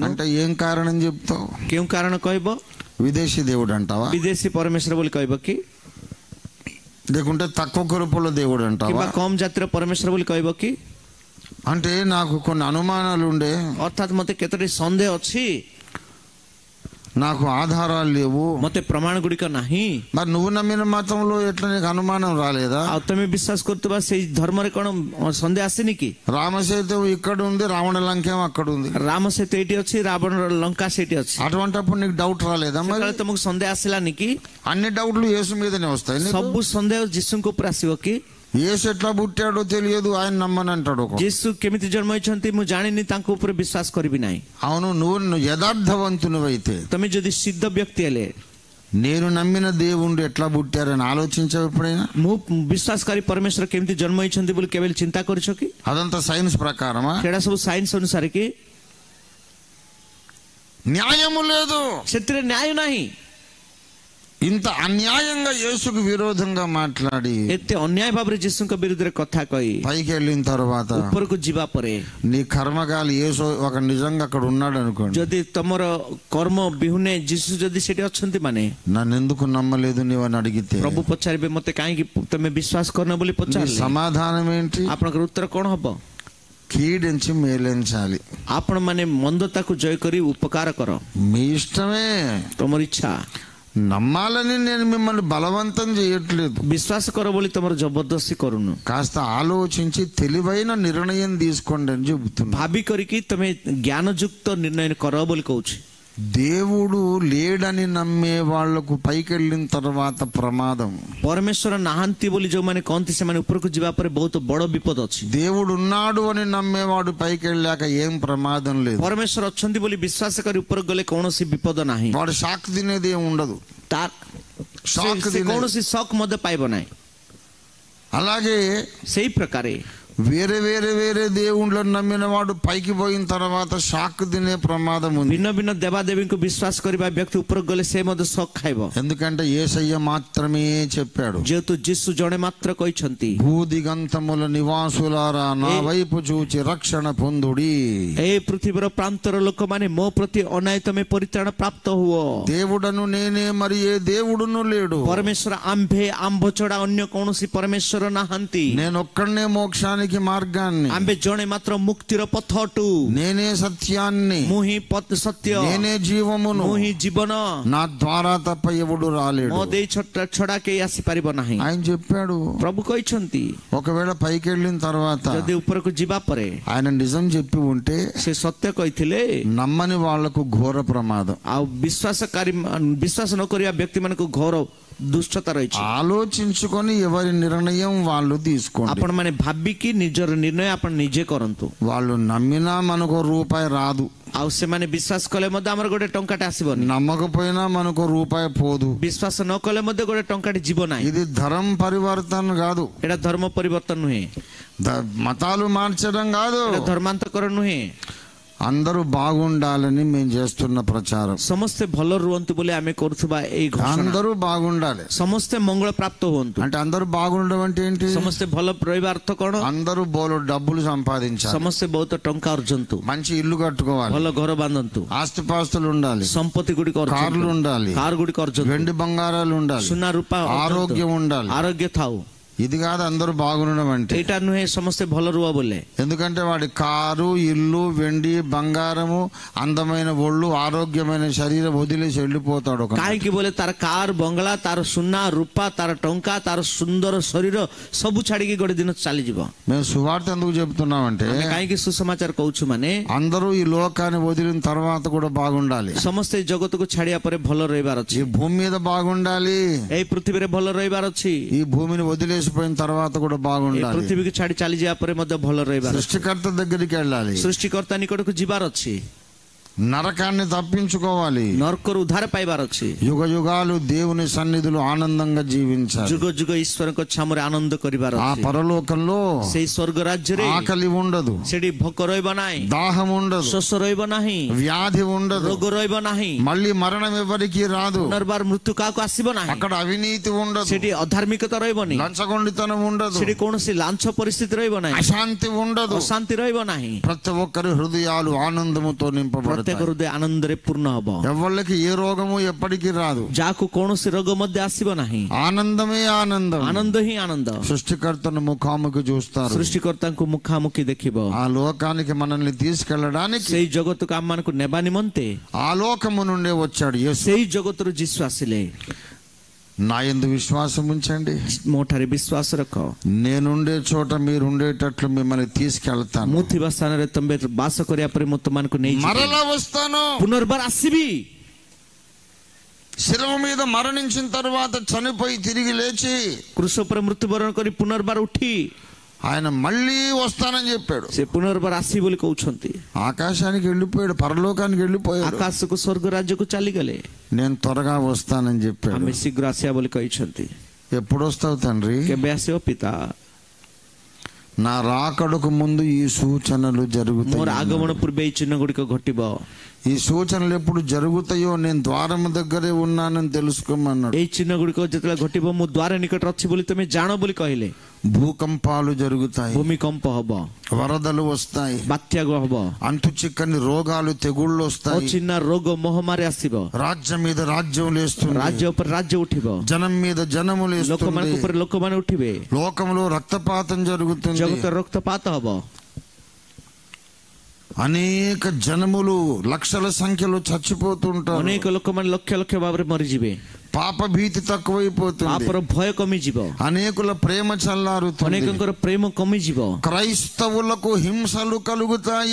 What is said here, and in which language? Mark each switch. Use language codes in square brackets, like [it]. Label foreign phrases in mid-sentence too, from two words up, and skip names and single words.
[te] అంటే ఏం కారణం చెప్తావు? [or] କେଉଁ କାରଣ କହିବ? [te] విదేశీ దేవుడు అంటావా, [or] ବିଦେଶୀ ପରମେଶ୍ୱର ବୋଲି କହିବ କି, [te] లేకుంటే తక్కువ కృపల దేవుడు అంటావా, [or] କିମ୍ବା କମ ଜାତିର ପରମେଶ୍ୱର ବୋଲି କହିବ କି? [te] అంటే నాకు కొన్ని అనుమానాలు ఉండే, [or] ଅର୍ଥାତ୍ ମତେ କେତୋଟି ସନ୍ଦେହ ଅଛି, [te] నాకు ఆధారాలు లేవు, [or] ମତେ ପ୍ରମାଣ ଗୁଡ଼ିକ ନାହିଁ. [te] మరి నువ్వు నమ్మిన మతంలో ఎట్లా నీకు అనుమానం రాలేదా? [or] ଆଉ ତମେ ବିଶ୍ୱାସ କରୁଥିବା ସେଇ ଧର୍ମରେ କଣ ସନ୍ଦେହ ଆସିନି କି? [te] రామసేతు ఇక్కడ ఉంది, రావణ లంకేం అక్కడ ఉంది, [or] ରାମ ସେତୁ ଏଇଠି ଅଛି, ରାବଣର ଲଙ୍କା ସେଇଠି ଅଛି. [te] అటువంటిప్పుడు నీకు డౌట్ రాలేదా? మరి [or] ସେତେବେଳେ ତମକୁ ସନ୍ଦେହ ଆସିଲାନି କି? [te] అన్ని డౌట్లు యేసు మీదనే వస్తాయి. [or] ସବୁ ସନ୍ଦେହ ଯୀଶୁଙ୍କ ଉପରେ ଆସିବ କି? [te] యేసు ఎట్లా పుట్టాడో తెలియదు, ఆయన నమ్మనంటాడు. [or] ଯୀଶୁ କେମିତି ଜନ୍ମ ହେଇଛନ୍ତି ମୁଁ ଜାଣିନି, ତାଙ୍କ ଉପରେ ବିଶ୍ୱାସ କରିବି ନାହିଁ. [te] అవును, నువ్వు యథార్థవంతునివైతే, [or] ତମେ ଯଦି ସିଦ୍ଧ ବ୍ୟକ୍ତି ହେଲେ, [te] నేను నమ్మిన దేవుడు ఎట్లా పుట్టారని ఆలోచించావు ఎప్పుడైనా? [or] ମୁଁ ବିଶ୍ୱାସକାରୀ ପରମେଶ୍ୱର କେମିତି ଜନ୍ମ ହେଇଛନ୍ତି ବୋଲି କେବେ ଚିନ୍ତା କରିଛ କି? [te] అదంతా సైన్స్ ప్రకారమా? [or] ସେଇଟା ସବୁ ସାଇନ୍ସ ଅନୁସାରେ କି? [te] న్యాయము లేదు, [or] ସେଥିରେ ନ୍ୟାୟ ନାହିଁ. [te] ఇంత అన్యాయంగా యేసుకు విరోధంగా మాట్లాడి [or] ଏତେ ଅନ୍ୟାୟ ଭାବରେ ଯୀଶୁଙ୍କ ବିରୁଦ୍ଧରେ କଥା କହି [te] పైకి వెళ్ళిన తర్వాత [or] ଉପରକୁ ଯିବା ପରେ [te] నీ కర్మకాలి యేసు ఒక నిజంగా అక్కడ ఉన్నాడు అనుకోండి, [or] ଯଦି తମର କର୍ମ ବିହୁନେ ଯୀଶୁ ଯଦି ସେଠି ଅଛନ୍ତି ମାନେ [te] నన్ను ఎందుకు నమ్మలేదు నీవు అని అడిగితే [or] ପ୍ରଭୁ ପଚାରିବେ ମତେ କାହିଁକି ତମେ ବିଶ୍ୱାସ କରିନ ବୋଲି [te] నీ [or] ପଚାରିଲେ [te] సమాధానం ఏంటి? [or] ଆପଣଙ୍କର ଉତ୍ତର କଣ ହବ? [te] కీడించి మేలించాలి. [or] ଆପଣ ମାନେ ମନ୍ଦତାକୁ ଜୟ କରି ଉପକାର କର. [te] మీ ఇష్టమే, [or] ତମର ଇଚ୍ଛା. [te] నమ్మాలని నేను మిమ్మల్ని బలవంతం చేయట్లేదు. [or] ବିଶ୍ୱାସ କର ବୋଲି ତମର ଜବରଦସ୍ତି କରୁନୁ. [te] కాస్త ఆలోచించి తెలివైన నిర్ణయం తీసుకోండి అని చెబుతున్నా. [or] ଭାବି କରିକି ତମେ ଜ୍ଞାନଯୁକ୍ତ ନିର୍ଣ୍ଣୟ କର ବୋଲି କହୁଛି. [te] దేవుడు లేడని నమ్మే వాళ్లకు పైకి వెళ్ళిన తర్వాత ప్రమాదం. [or] ପରମେଶ୍ୱର ନାହାନ୍ତି ବୋଲି ଯୋଉମାନେ କହନ୍ତି ସେମାନେ ଉପରକୁ ଯିବା ପରେ ବହୁତ ବଡ ବିପଦ ଅଛି. [te] దేవుడు ఉన్నాడు అని నమ్మేవాడు పైకి వెళ్ళాక ఏం ప్రమాదం లేదు. [or] ପରମେଶ୍ୱର ଅଛନ୍ତି ବୋଲି ବିଶ୍ୱାସ କରି ଉପରକୁ ଗଲେ କୌଣସି ବିପଦ ନାହିଁ. [te] వాడు షాక్ తినేది ఏం ఉండదు, [or] କୌଣସି ଶକ୍ ମଧ୍ୟ ପାଇବ ନାହିଁ. [te] అలాగే [or] ସେଇ ପ୍ରକାରେ [te] వేరే వేరే వేరే దేవుళ్ళని నమ్మిన వాడు పైకి పోయిన తర్వాత షాక్ తినే ప్రమాదం ఉంది. [or] ଭିନ୍ନ ଭିନ୍ନ ଦେବାଦେବୀଙ୍କୁ ବିଶ୍ୱାସ କରିବା ବ୍ୟକ୍ତି ଉପରକୁ ଗଲେ ସେ ମଧ୍ୟ ଶକ୍ ଖାଇବ. [te] ఎందుకంటే యేసయ్య మాత్రమే చెప్పాడు, [or] ଯେହେତୁ ଯୀଶୁ ଜଣେ ମାତ୍ର କହିଛନ୍ତି, [te] భూదిగంతముల నివాసులారా నా వైపు చూచి రక్షణ పొందుడి. [or] ଏ ପୃଥିବୀର ପ୍ରାନ୍ତର ଲୋକମାନେ ମୋ ପ୍ରତି ଅନାଇ ତମେ ପରିତ୍ରାଣ ପ୍ରାପ୍ତ ହୁଅ. [te] దేవుడను నేనే, మరి ఏ దేవుడును లేడు. [or] ପରମେଶ୍ୱର ଆମ୍ଭ ଛଡା ଅନ୍ୟ କୌଣସି ପରମେଶ୍ୱର ନାହାନ୍ତି. [te] నేను ఒక్కడనే మోక్షానికి మార్గాన్ని, [or] ଆମ୍ଭେ ଜଣେ ମାତ୍ର ମୁକ୍ତିର ପଥ ଅଟୁ. [te] నేనే సత్యాన్ని, [or] ମୁଁ ହିଁ ସତ୍ୟ, [te] నేనే జీవమును, [or] ମୁଁ ହିଁ ଜୀବନ, [te] నా ద్వారా తప్ప ఎవడు రాలేడు. [or] ମୋ ଦେଇ ଛଡା କେହି ଆସିପାରିବ ନାହିଁ. [te] ఆయన చెప్పాడు. [or] ପ୍ରଭୁ କହିଛନ୍ତି [te] ఒకవేళ పైకి వెళ్ళిన తర్వాత [or] ଯଦି ଉପରକୁ ଯିବା ପରେ [te] ఆయన నిజం చెప్పి ఉంటే [or] ସେ ସତ୍ୟ କହିଥିଲେ [te] నమ్మని వాళ్లకు ఘోర ప్రమాదం. [or] ଆଉ ବିଶ୍ୱାସ ନ କରିବା ବ୍ୟକ୍ତି ମାନଙ୍କୁ ଘୋର ଦୁଷ୍ଟତା ରହିଛି. [te] ఆలోచించుకొని ఎవరి నిర్ణయం వాళ్ళు తీసుకోండి. [or] ଆପଣ ମାନେ ଭାବିକି ନିଜର ନିର୍ଣ୍ଣୟ ଆପଣ ନିଜେ କରନ୍ତୁ. [te] వాళ్ళు నమ్మినా మనకు రూపాయి రాదు, [or] ଆଉ ସେମାନେ ବିଶ୍ୱାସ କଲେ ମଧ୍ୟ ଆମର ଗୋଟେ ଟଙ୍କାଟେ ଆସିବନି. [te] నమ్మకపోయినా మనకు రూపాయి పోదు. [or] ବିଶ୍ୱାସ ନ କଲେ ମଧ୍ୟ ଗୋଟେ ଟଙ୍କାଟେ ଯିବ ନାହିଁ. [te] ఇది ధర్మ పరివర్తన కాదు, [or] ଏଇଟା ଧର୍ମ ପରିବର୍ତ୍ତନ ନୁହେଁ, [te] మతాలు మార్చడం కాదు, [or] ଧର୍ମାନ୍ତକରଣ ନୁହେଁ. [te] అందరూ బాగుండాలని మేము చేస్తున్న ప్రచారం. [or] ସମସ୍ତେ ଭଲ ରୁହନ୍ତୁ ବୋଲି ଆମେ କରୁଥିବା ଏଇ ଘୋଷଣା, [te] అందరూ బాగుండాలి [or] ସମସ୍ତେ ମଙ୍ଗଳ ପ୍ରାପ୍ତ ହୁଅନ୍ତୁ. [te] అంటే అందరూ బాగుండడం అంటే ఏంటి? [or] ସମସ୍ତେ ଭଲ ରହିବା ଅର୍ଥ କଣ? [te] అందరూ బోలు డబ్బులు సంపాదించాలి, [or] ସମସ୍ତେ ବହୁତ ଟଙ୍କା ଅର୍ଜନ୍ତୁ, [te] మంచి ఇల్లు కట్టుకోవాలి, [or] ଭଲ ଘର ବାନ୍ଧନ୍ତୁ, [te] ఆస్తిపాస్తులు ఉండాలి, [or] ସମ୍ପତ୍ତି ଗୁଡ଼ିକ [te] కార్లు ఉండాలి, [or] କାର୍ ଗୁଡ଼ିକ ଅର୍ଜନ୍ତୁ, [te] వెండి బంగారాలు ఉండాలి, [or] ସୁନା ରୂପା, [te] ఆరోగ్యం ఉండాలి. [or] ଆରୋଗ୍ୟ ଥାଉ. [te] ఇది కాదు అందరూ బాగుండడం అంటే. [or] ଏଇଟା ନୁହେଁ ସମସ୍ତେ ଭଲ ରୁହ ବୋଲେ. [te] ఎందుకంటే వాడి కారు, ఇల్లు, వెండి, బంగారము, అందమైన ఒళ్ళు, ఆరోగ్యమైన శరీరం వదిలేసి వెళ్ళిపోతాడు. [or] କାହିଁକି ବୋଲେ ତାର କାର, ବଙ୍ଗଳା, ତାର ସୁନା ରୂପା, ତାର ଟଙ୍କା, ତାର ସୁନ୍ଦର ଶରୀର ସବୁ ଛାଡିକି ଗୋଟେ ଦିନ ଚାଲିଯିବ. [te] మేము సువార్త ఎందుకు చెప్తున్నామంటే, [or] କାହିଁକି ସୁସମାଚାର କହୁଛୁ ମାନେ [te] అందరూ ఈ లోకాన్ని వదిలిన తర్వాత కూడా బాగుండాలి. [or] ସମସ୍ତେ ଏଇ ଜଗତକୁ ଛାଡିବା ପରେ ଭଲ ରହିବାର ଅଛି. [te] ఈ భూమి మీద బాగుండాలి, [or] ଏଇ ପୃଥିବୀରେ ଭଲ ରହିବାର ଅଛି. [te] ఈ భూమిని వదిలేసిపోయిన తర్వాత కూడా బాగుండాలి. [or] ପୃଥିବୀକୁ ଛାଡି ଚାଲିଯିବା ପରେ ମଧ୍ୟ ଭଲ ରହିବାର ଅଛି. [te] సృష్టికర్త దగ్గరికి వెళ్ళాలి, [or] ସୃଷ୍ଟିକର୍ତ୍ତା ନିକଟକୁ ଯିବାର ଅଛି, [te] నరకాన్ని తప్పించుకోవాలి, [or] ନରକରୁ ଉଦ୍ଧାର ପାଇବାର ଅଛି. [te] యుగ యుగాలు దేవుని సన్నిధిలో ఆనందంగా జీవించాలి. [or] ଯୁଗ ଯୁଗ ଈଶ୍ୱରଙ୍କ ଛାମରେ ଆନନ୍ଦ କରିବାର [te] ఆ [or] ଅଛି. [te] పరలోకంలో [or] ସେଇ ସ୍ୱର୍ଗ ରାଜ୍ୟରେ [te] ఆకలి ఉండదు, [or] ସେଠି ଭୋକ ରହିବ ନାହିଁ, [te] దాహం ఉండదు, [or] ଶୋଷ ରହିବ ନାହିଁ, [te] వ్యాధి ఉండదు, [or] ରୋଗ ରହିବ ନାହିଁ, [te] మళ్ళీ మరణం ఎవరికి రాదు. [or] ପୁନର୍ବାର ମୃତ୍ୟୁ କାହାକୁ ଆସିବ ନାହିଁ. [te] అక్కడ అవినీతి ఉండదు, [or] ସେଠି ଅଧାର୍ମିକତା ରହିବନି, [te] లంచగొండితనం ఉండదు, [or] ସେଠି କୌଣସି ଲାଞ୍ଚ ପରିସ୍ଥିତି ରହିବ ନାହିଁ, [te] అశాంతి ఉండదు. [or] ଅଶାନ୍ତି ରହିବ ନାହିଁ. [te] ప్రతి ఒక్కరి హృదయాలు ఆనందముతో [or] ପ୍ରତ୍ୟେକ [te] నింపబడతాయి. [or] ହୃଦୟ ଆନନ୍ଦରେ ପୂର୍ଣ୍ଣ ହବ. [te] ఎవరికి ఏ రోగము ఎప్పటికీ రాదు. [or] ଯାହାକୁ କୌଣସି ରୋଗ ମଧ୍ୟ ଆସିବ ନାହିଁ. [te] ఆనందమే ఆనందం. [or] ଆନନ୍ଦ ହିଁ ଆନନ୍ଦ. [te] సృష్టికర్తను ముఖాముఖి చూస్తారు. [or] ସୃଷ୍ଟିକର୍ତ୍ତାଙ୍କୁ ମୁଖାମୁଖି ଦେଖିବ. [te] ఆ లోకానికి మనల్ని తీసుకెళ్ళడానికి [or] ସେଇ ଜଗତକୁ ଆମମାନଙ୍କୁ ନେବା ନିମନ୍ତେ [te] ఆ లోకము నుండే వచ్చాడు యేసు. [or] ସେଇ ଜଗତରୁ ଯୀଶୁ ଆସିଲେ. [te] నా యందు విశ్వాసం ఉంచండి, [or] ମୋ ଠାରେ ବିଶ୍ୱାସ ରଖ, [te] నేనుండే చోట మీరు ఉండేటట్లు మిమ్మల్ని తీసుకెళ్తాను. [or] ମୁଁ ଥିବା ସ୍ଥାନରେ ତମେ ବାସ କରିବା ପରେ ମୁଁ ତମମାନଙ୍କୁ ନେଇଯିବି, [te] మరలా వస్తాను, [or] ପୁନର୍ବାର ଆସିବି. [te] శిలువ మీద మరణించిన తర్వాత చనిపోయి తిరిగి లేచి [or] କୃଷ ଉପରେ ମୃତ୍ୟୁବରଣ କରି ପୁନର୍ବାର ଉଠି [te] ఆయన మళ్ళీ వస్తానని చెప్పాడు. [or] ସେ ପୁନର୍ବାର ଆସିବି ବୋଲି କହୁଛନ୍ତି. [te] ఆకాశానికి వెళ్ళిపోయాడు, పరలోకానికి వెళ్ళిపోయాడు. [or] ଆକାଶକୁ ସ୍ୱର୍ଗ ରାଜ୍ୟକୁ ଚାଲିଗଲେ. [te] నేను త్వరగా వస్తానని చెప్పాడు. [or] ଆମେ ଶୀଘ୍ର ଆସିବା ବୋଲି କହିଛନ୍ତି. [te] ఎప్పుడు వస్తావు తండ్రి? [or] କେବେ ଆସିବ ପିତା? [te] నా రాకడకు ముందు ఈ సూచనలు [or] ମୋର [te] జరుగుతాయి. [or] ଆଗମନ ପୂର୍ବେ ଏଇ ଚିହ୍ନ ଗୁଡ଼ିକ ଘଟିବ. [te] ఈ సూచనలు ఎప్పుడు జరుగుతాయో నేను ద్వారం దగ్గరే ఉన్నానని తెలుసుకోమన్నాడు. [or] ଏଇ ଚିହ୍ନ ଗୁଡ଼ିକ ଯେତେବେଳେ ଘଟିବ ମୁଁ ଦ୍ୱାର ନିକଟରେ ଅଛି ବୋଲି ତମେ ଜାଣ ବୋଲି କହିଲେ. [te] భూకంపాలు జరుగుతాయి, [or] ଭୂମିକମ୍ପ ହବ, [te] వరదలు వస్తాయి, [or] ବାତ୍ୟା ହବ, [te] అంతు చిక్కని రోగాలు తెగుళ్ళు వస్తాయి, [or] ଅଚିହ୍ନା ରୋଗ ମହାମାରୀ ଆସିବ, [te] రాజ్యం మీద రాజ్యం లేస్తుంది, [or] ରାଜ୍ୟ ଉପରେ రాజ్ୟ ଉଠିବ, [te] జనం మీద జనము లేస్తుంది, [or] ଲୋକମାନଙ୍କ ଉପରେ ଲୋକମାନେ ଉଠିବେ, [te] లోకంలో రక్తపాతం జరుగుతుంది, [or] ଜଗତରେ ରକ୍ତପାତ ହବ, [te] అనేక జనములు లక్షల సంఖ్యలో చచ్చిపోతుంటారు, [or] ଅନେକ ଲୋକମାନେ ଲକ୍ଷ ଲକ୍ଷ ଭାବରେ ମରିଯିବେ, [te] పాప భీతి తక్కువైపోతుంది, [or] ପାପର ଭୟ କମିଯିବ, [te] అనేకుల ప్రేమ చల్లారుతుంది, [or] ଅନେକଙ୍କର ପ୍ରେମ କମିଯିବ, [te] క్రైస్తవులకు హింసలు కలుగుతాయి.